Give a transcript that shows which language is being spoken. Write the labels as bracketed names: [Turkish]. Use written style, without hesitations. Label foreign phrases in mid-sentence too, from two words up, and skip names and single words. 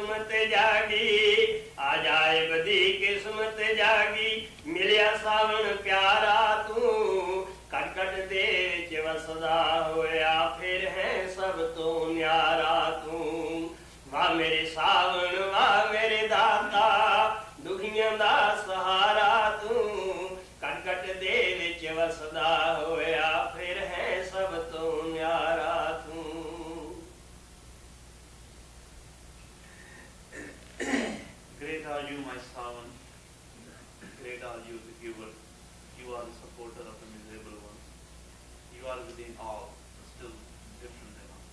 [Punjabi] ਜਾਗੀ ਅਜਾਇਬ ਦੀ ਕਿਸਮਤ ਜਾਗੀ ਮਿਲਿਆ ਸਾਵਣ ਪਿਆਰਾ ਤੂੰ ਕਟਕਟ ਦੇ ਵਿਚ ਵਸਦਾ ਹੋਇਆ ਫਿਰ ਹੈ ਸਭ ਤੋਂ ਨਿਆਰਾ ਤੂੰ ਵਾਹ ਮੇਰੇ ਸਾਵਣ ਵਾਹ ਮੇਰੇ ਦਾਤਾ ਦੁਖੀਆਂ ਦਾ ਸਹਾਰਾ ਤੂੰ ਕਟਕਟ ਦੇ ਵਿਚ ਵਸਦਾ ਹੋਇਆ ਫਿਰ ਹੈ ਸਭ ਤੋਂ ਨਿਆਰਾ ਤੂੰ [English] Great are you, my servant. Great are you, the giver. You are the supporter of the miserable ones. You are within all, but still different than all.